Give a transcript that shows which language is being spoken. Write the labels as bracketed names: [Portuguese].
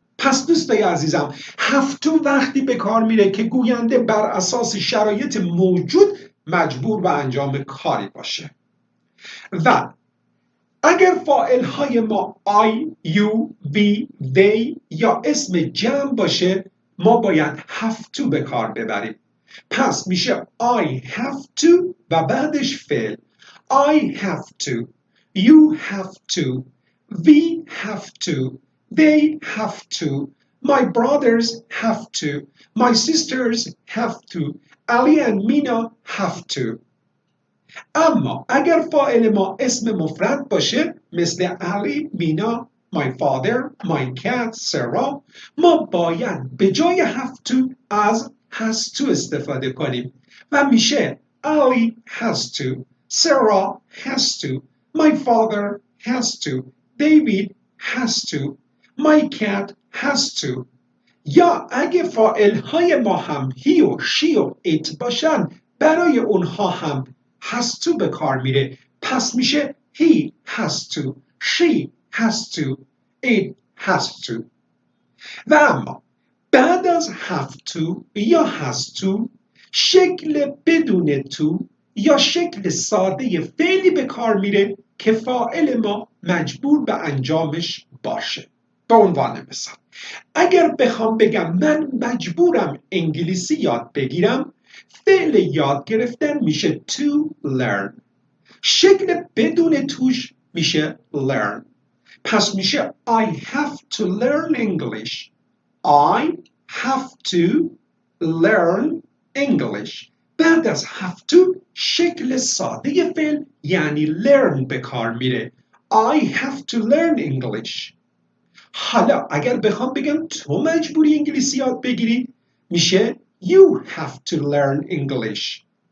[Persian] پس دوستای عزیزم هزتو وقتی به کار میره که گوینده بر اساس شرایط موجود مجبور به انجام کاری باشه. و اگر فاعل های ما I, you, we, they یا اسم جمع باشه ما باید have to به کار ببریم. پس میشه I have to و بعدش فعل. [English] I have to, you have to, we have to, they have to, my brothers have to, my sisters have to, Ali and Mina have to. [Persian] اما اگر فاعل ما اسم مفرد باشه مثل [English] Ali, Mina, my father, my cat, Sarah، [Persian] ما باید به جای [English] have to از has to [Persian] استفاده کنیم و میشه [English] Ali has to, Sarah has to, my father has to, David has to, my cat has to. [Persian] یا اگه فاعل های ما هم he و she و it باشن برای اونها هم has to به کار میره، پس میشه [English] he has to, she has to, [Persian] it has to. و اما بعد از have to یا has to شکل بدون to یا شکل ساده فعلی به کار میره که فاعل ما مجبور به انجامش باشه. به عنوان مثال اگر بخوام بگم من مجبورم انگلیسی یاد بگیرم، فعل یاد گرفتن میشه to learn. شکل بدون توش میشه learn. پس میشه [English] I have to learn English. I have to learn English. [Persian] بعد از have to شکل ساده فعل یعنی learn به کار میره. [English] I have to learn English. [Persian] حالا اگر بخوام بگم تو مجبوری انگلیسی یاد بگیری میشه [English] You have to learn English.